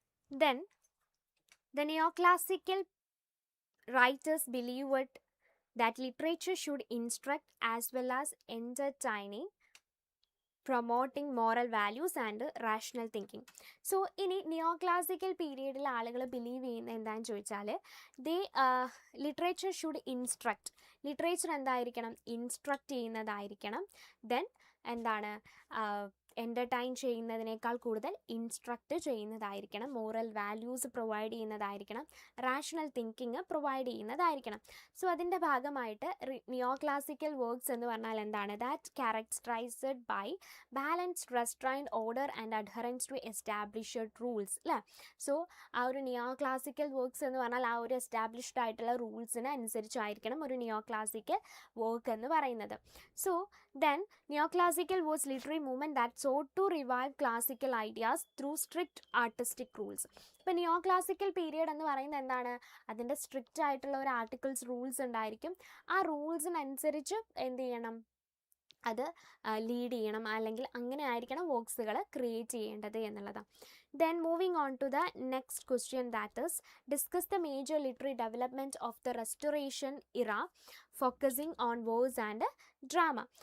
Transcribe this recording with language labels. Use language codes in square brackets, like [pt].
[en] Then the neoclassical writers believed that literature should instruct as well as entertaining, promoting moral values and rational thinking. [ml] So ഇനി നിയോ classical പീരീഡിൽ ആളുകൾ believe ചെയ്യുന്നത് എന്താണെന്ന് ചോദിച്ചാൽ, [en] Literature should instruct. [ml] Literature എന്തായിരിക്കണം, instruct ചെയ്യുന്നതായിരിക്കണം. Then എന്താണ്, entertain ചെയ്യുന്നതിനേക്കാൾ കൂടുതൽ instruct ചെയ്യുന്നതായിരിക്കണം. Moral values provide ചെയ്യുന്നതായിരിക്കണം. Rational thinking provide ചെയ്യുന്നതായിരിക്കണം. So അതിൻ്റെ ഭാഗമായിട്ട് നിയോ ക്ലാസിക്കൽ വർക്ക്സ് എന്ന് പറഞ്ഞാൽ എന്താണ്, [en] that characterised by balanced, restrained, order and adherence to established rules [ml] അല്ലേ? സോ ആ ഒരു നിയോ ക്ലാസിക്കൽ വർക്ക്സ് എന്ന് പറഞ്ഞാൽ ആ ഒരു എസ്റ്റാബ്ലിഷ്ഡ് ആയിട്ടുള്ള റൂൾസിന് അനുസരിച്ചായിരിക്കണം ഒരു നിയോ ക്ലാസിക്കൽ വർക്ക് എന്ന് പറയുന്നത്. [en] So then neoclassical was literary movement that sought to revive classical ideas through strict artistic rules. [ml] ഇപ്പോൾ നിയോ ക്ലാസിക്കൽ പീരിയഡ് എന്ന് പറയുന്നത് എന്താണ്, അതിൻ്റെ സ്ട്രിക്റ്റ് ആയിട്ടുള്ള ഒരു ആർട്ടിക്കിൾസ് റൂൾസ് ഉണ്ടായിരിക്കും. ആ റൂൾസിനനുസരിച്ച് എന്ത് ചെയ്യണം, അത് ലീഡ് ചെയ്യണം, അല്ലെങ്കിൽ അങ്ങനെ ആയിരിക്കണം വർക്ക്സുകൾ ക്രിയേറ്റ് ചെയ്യേണ്ടത് എന്നുള്ളതാണ്. [en] Then moving on to the next question, that is discuss the major literary development of the Restoration era focusing on verse and drama.